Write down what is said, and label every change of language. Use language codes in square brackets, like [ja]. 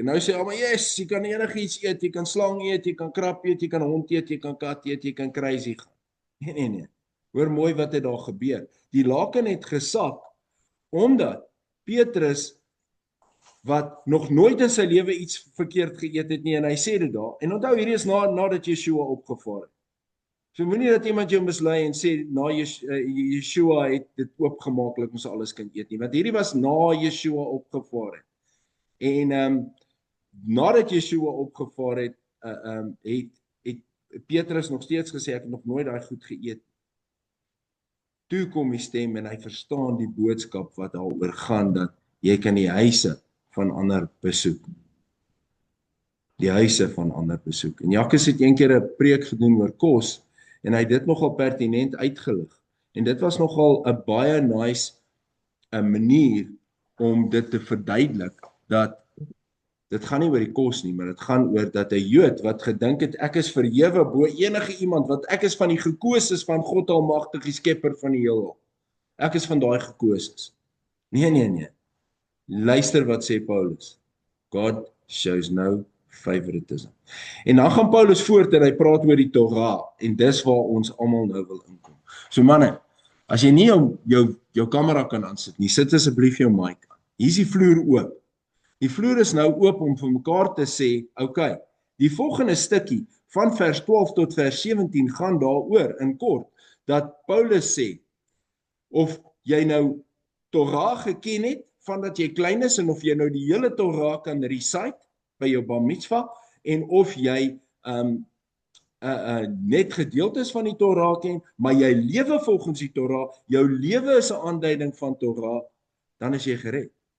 [af] En nou sê hy, maar yes, jy kan enigiets eet, jy kan slang eet, jy kan krap eet, jy kan hond eet, jy kan kat eet, jy kan crazy gaan. Nee. Hoor mooi wat het daar gebeur. Die laken het gesak, omdat Petrus, wat nog nooit in sy lewe iets verkeerd geëet het nie, en hy sê dit daar, en onthou, hierdie is nadat Yeshua opgevaar het. So moenie dat iemand jou mislei en sê, Yeshua het dit oopgemaak, dat ons alles kan eet nie, want hierdie was na Yeshua opgevaar het. En nadat Yeshua opgevaar het, het Petrus nog steeds gesê, ek het nog nooit daai goed geëet. Toe kom die stem en hy verstaan die boodskap wat daaroor gaan, dat jy kan die huise van ander besoek. Die huise van ander besoek. En Jacques het een keer 'n preek gedoen oor kos, en hy het dit nogal pertinent uitgelig. En dit was nogal 'n baie nice manier om dit te verduidelik, dat dit gaan nie oor die kos nie, maar dit gaan oor dat 'n Jood wat gedink het, ek is verhewe bo enige iemand, want ek is van die gekoses van God Almagtige, die skepper van die heelal. Ek is van daai gekoses. Nee. Luister wat sê Paulus. [en] God shows no favoritism. [af] En dan gaan Paulus voort en hy praat oor die Torah, en dis waar ons almal nou wil inkom. So manne, as jy nie jou kamera kan aansit nie, sit asseblief jou mic aan. Hier is die vloer oop. Die vloer is nou oop om vir mekaar te sê, okay, die volgende stukkie van vers 12 tot vers 17 gaan daaroor in kort, dat Paulus sê, of jy nou Torah geken het, van dat jy klein is, en of jy nou die hele Torah kan recite, by jou bar mitzvah, en of jy net gedeeltes van die Torah ken, maar jy lewe volgens die Torah, jou lewe is 'n aanduiding van Torah, dan is jy gered.